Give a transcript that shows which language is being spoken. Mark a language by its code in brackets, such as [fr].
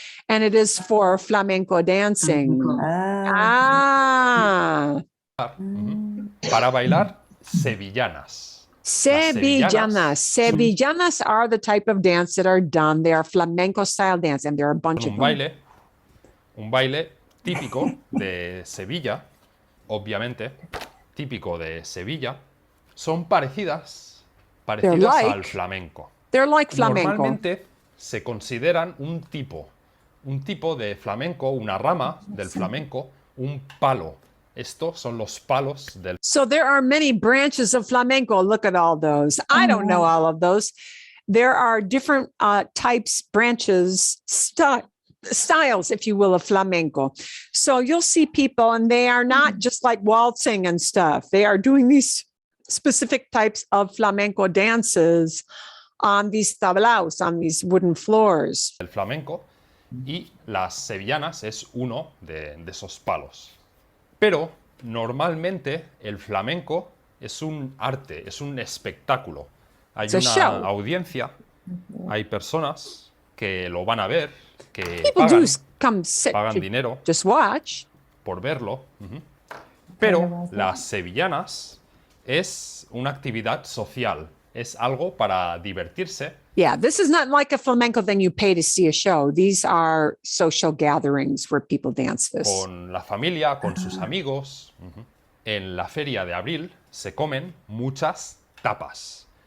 [en] And it is for flamenco dancing. [es] Para bailar sevillanas. [en] Sevillanas are the type of dance that are done. They are flamenco style dance, and there are a bunch of them. Un baile típico de Sevilla, obviamente, típico de Sevilla, son parecidas al flamenco. They're like flamenco. Normalmente se consideran un tipo de flamenco, una rama del flamenco, un palo. [es] Estos son los palos del. [en] So there are many branches of flamenco. Look at all those. I don't know all of those. There are different types, branches, styles, if you will, of flamenco. So you'll see people, and they are not just like waltzing and stuff. They are doing these specific types of flamenco dances on these tablaos, on these wooden floors. [es] El flamenco y las sevillanas es uno de esos palos. Pero normalmente el flamenco es un arte, es un espectáculo. Hay una audiencia, hay personas que lo van a ver, que pagan dinero [en] just watch. [es] por verlo. Pero las sevillanas es una actividad social, es algo para divertirse. [en] Yeah, this is not like a flamenco thing you pay to see a show. These are social gatherings where people dance this. [es] Con la familia, con sus amigos. En la Feria de Abril se comen muchas tapas.